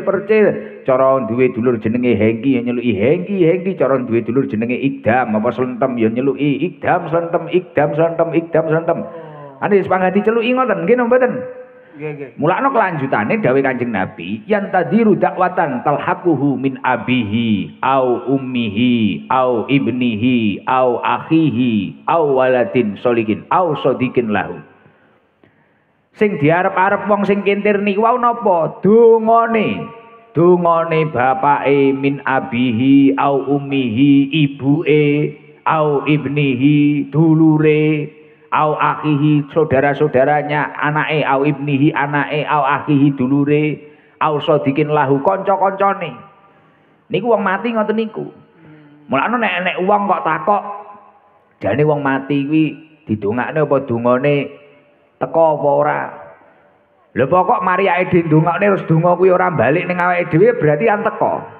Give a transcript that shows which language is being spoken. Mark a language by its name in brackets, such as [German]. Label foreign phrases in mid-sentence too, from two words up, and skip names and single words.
[Javanese] Cara duwe dulur jenenge Hengki ya nyeluki Hengki. Cara duwe dulur jenenge Ikdam apa Slentem ya nyeluki Ikdam Slentem. Ane wis pangati celuki ngoten nggih napa mboten? Nggih. Mulakno kelanjutane dawuh Kanjeng Nabi, [Arabic] yang تدر دعوة تلحقه من أبيه أو أمه أو ابنه أو أخيه أو ولد صالح أو صديق له. [Javanese] Sing diarep-arep wong sing kintir niku wau napa? Dungane bapake [Arabic] من أبيه أو أمه [Javanese] ibuke [Arabic] أو ابنه [Javanese] dulure [Arabic] أو أخيه [Javanese] saudara-saudaranya anake [Arabic] أو ابنه [Javanese] anake [Arabic] أو أخيه [Javanese] dulure [Arabic] أو صديق له [Javanese] kanca-kancane niku wong mati ngoten niku. Mulane nek wong kok takok jane wong mati kuwi didongakne apa dungane teko apa ora. Lha pokok mari awake dhewe ndongakne terus donga kuwi ora balik ning awake dhewe berarti an teko.